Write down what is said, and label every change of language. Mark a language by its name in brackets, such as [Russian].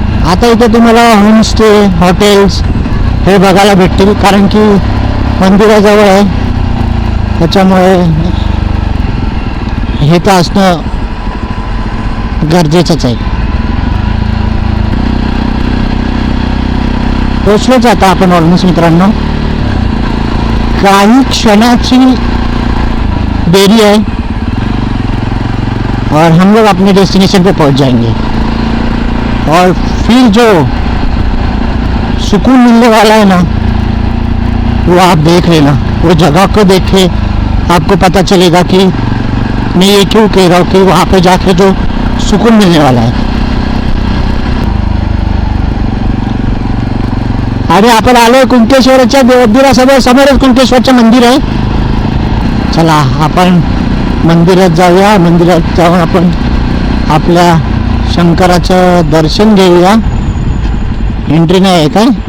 [Marathi] आता इथे तुम्हाला होमस्टे हॉटेल्स हे बघायला भेटतील, कारण की मंदिराजवळ आहे, त्याच्यामुळे हे तर असणं गरजेचंच आहे. पोचलोच आता आपण ऑलमोस्ट मित्रांनो. काही क्षणाची [Hindi] देरी है और हम लोग अपने डेस्टिनेशन पे पहुंच जाएंगे. और फिर जो सुकून मिलने वाला है ना, वो आप देख लेना. वो जगह को देख के आपको पता चलेगा कि मैं ये क्यों कह रहा हूँ कि वहाँ पे जाके जो सुकून मिलने वाला है. [Marathi] अरे आपण आलोय कुंकेश्वरच्या मंदिरासमोर. समोरच कुंकेश्वरचं मंदिर आहे. चला आपण मंदिरात जाऊया. मंदिरात जाऊन आपण आपल्या शंकराचं दर्शन घेऊया. एंट्री नाही आहे काय?